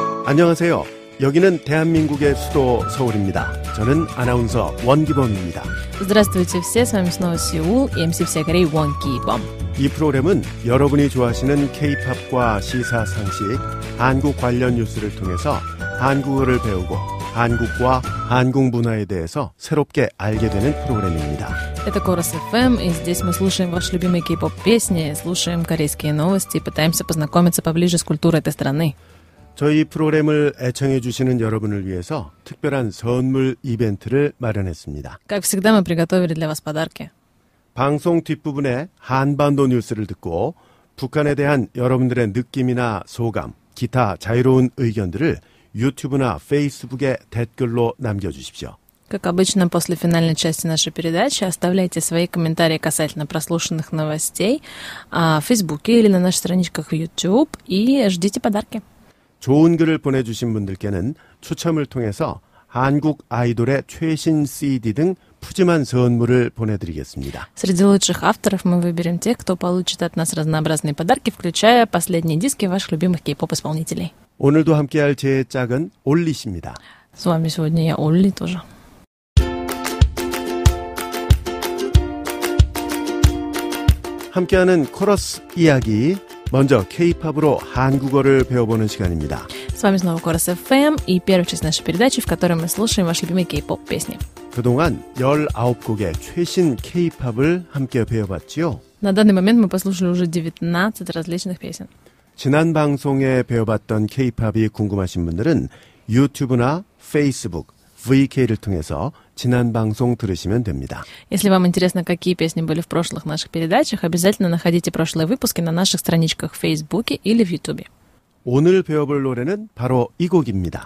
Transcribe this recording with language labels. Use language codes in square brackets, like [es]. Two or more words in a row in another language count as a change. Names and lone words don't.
[ko] 안녕하세요. 여기는 대한민국의 수도 서울입니다. 저는 아나운서 원기범입니다. [ru] Здравствуйте все, с вами снова Сеул и MC всея Кореи Won Ki-bom. [ko] 이 프로그램은 여러분이 좋아하시는 K-팝과 시사 상식, 한국 관련 뉴스를 통해서 한국어를 배우고 한국과 한국 문화에 대해서 새롭게 알게 되는 프로그램입니다. [ru] Это Корос FM, и здесь мы слушаем ваши любимые кей-поп песни, слушаем корейские новости и пытаемся познакомиться поближе с культурой этой страны. [ko] 저희 프로그램을 애청해 주시는 여러분을 위해서 특별한 선물 이벤트를 마련했습니다. [ru] Как всегда, мы приготовили для вас подарки. [ko] 방송 뒷부분에 한반도 뉴스를 듣고 북한에 대한 여러분들의 느낌이나 소감, 기타 자유로운 의견들을 유튜브나 페이스북에 댓글로 남겨주십시오. [ru] Как обычно, после финальной части нашей передачи оставляйте свои комментарии касательно прослушанных новостей в Фейсбуке или на наших страничках в YouTube и ждите подарки. [ko] 좋은 글을 보내주신 분들께는 추첨을 통해서 한국 아이돌의 최신 CD 등 푸짐한 선물을 보내드리겠습니다. [ru] Среди лучших авторов мы выберем тех, кто получит от нас разнообразные подарки, включая последние диски ваших любимых кей-поп-исполнителей. [ko] 오늘도 함께할 제 짝은 올리십니다. [ru] С вами сегодня я, Олли, тоже. [ko] 함께하는 코러스 이야기, 먼저 K-팝으로 한국어를 배워보는 시간입니다. [ru] С вами снова Корос FM и первая часть нашей передачи, в которой мы слушаем ваши любимые кей-поп песни. [ko] 그동안 19곡의 최신 K-팝을 함께 배워봤지요. [ru] На данный момент мы послушали уже 19 различных песен. [ko] 지난 방송에 배워봤던 K-팝이 궁금하신 분들은 유튜브나 페이스북, VK를 통해서 지난 방송 들으시면 됩니다. [ru] Если вам интересно, какие песни были в прошлых наших передачах, обязательно находите прошлые выпуски на наших страничках в Фейсбуке или в Ютубе. [ko] 오늘 배워볼 노래는 바로 이 곡입니다.